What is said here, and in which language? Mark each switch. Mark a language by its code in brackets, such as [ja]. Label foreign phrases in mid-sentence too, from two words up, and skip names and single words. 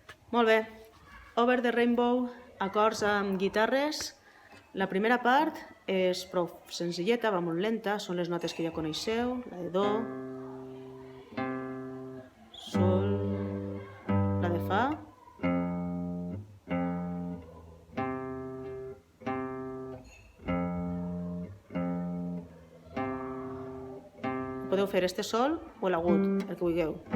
[ca] Molt bé. Over the Rainbow, acords amb guitarres. La primera part és prou senzilleta, va molt lenta, són les notes que ja coneixeu, la de do, sol, la de fa, podeu fer este sol o l'agut, el que vulgueu.